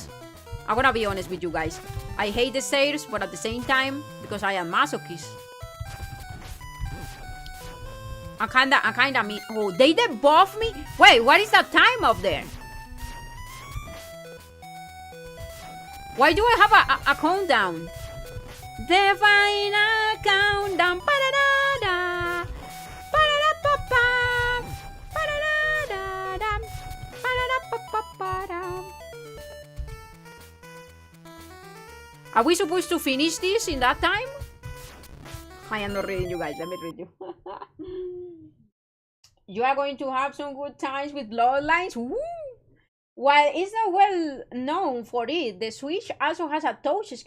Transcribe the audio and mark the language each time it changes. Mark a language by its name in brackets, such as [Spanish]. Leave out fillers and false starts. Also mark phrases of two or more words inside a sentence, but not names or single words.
[English] I'm gonna be honest with you guys. I hate the stairs, but at the same time, because I am masochist, I kinda mean. Oh, they debuff me? Wait, what is that time up there? Why do I have a countdown? The final countdown. Pa-da-da-da. Pa-da-da-pa-pa. Pa-da-da-da-da. Pa-da-da-pa-pa-pa-da. Are we supposed to finish this in that time? I am not reading you guys. Let me read you. You are going to have some good times with Bloodlines. Woo! While it's not well known for it, the Switch also has a touch screen.